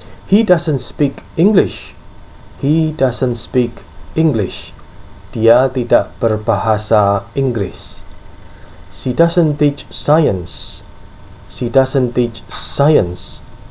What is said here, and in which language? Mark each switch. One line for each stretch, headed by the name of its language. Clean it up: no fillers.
English: He doesn't speak English. He doesn't speak English.
Indonesian: Dia tidak berbahasa Inggris.
English: She doesn't teach science. She doesn't teach science.